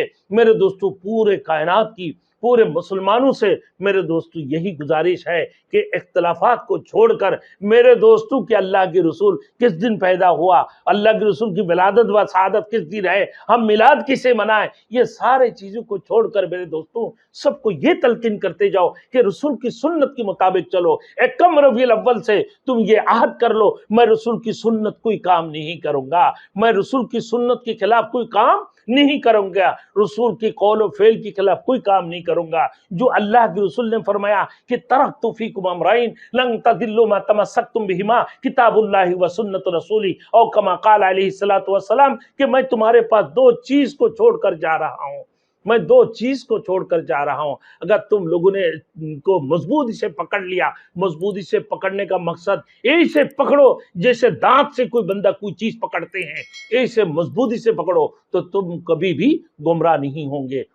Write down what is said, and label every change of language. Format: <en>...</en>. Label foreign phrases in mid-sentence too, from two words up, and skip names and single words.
<ur>میرے دوستوں، پورے کائنات کی، پورے مسلمانوں سے میرے دوستوں یہی گزارش ہے کہ اختلافات کو چھوڑ کر میرے دوستوں کہ اللہ کے رسول کس دن پیدا ہوا، اللہ کے رسول کی ولادت و شہادت کس دن ہے، ہم میلاد کسے منائیں، یہ سارے چیزوں کو چھوڑ کر میرے دوستوں سب کو یہ تلقین کرتے جاؤ کہ رسول کی سنت کے مطابق چلو. ایکم ربیع الاول سے تم یہ عہد کر لو، میں رسول کی سنت کوئی کام نہیں کروں گا، میں رسول کی سنت کے خلاف کوئی کام نہیں کروں گا، رسول کی قول اور فعل کے خلاف کوئی کام نہیں کروں گا. جو اللہ کے رسول نے فرمایا کہ</ur> <ar>تركت فيكم أمرين لن تضلوا ما تمسكتم بهما كتاب الله وسنة رسولي,</ar> <ur>اور</ur> <ar>كما قال عليه الصلاة والسلام</ar> <ur>کہ میں تمہارے پاس دو چیز کو چھوڑ کر جا رہا ہوں, میں دو چیز کو چھوڑ کر جا رہا ہوں. اگر تم لوگوں نے ان کو مضبوطی سے پکڑ لیا, مضبوطی سے پکڑنے کا مقصد ایسے پکڑو جیسے دانت سے کوئی بندہ کوئی چیز پکڑتے ہیں, ایسے مضبوطی سے پکڑو تو تم کبھی بھی گمراہ نہیں ہوں گے.</ur>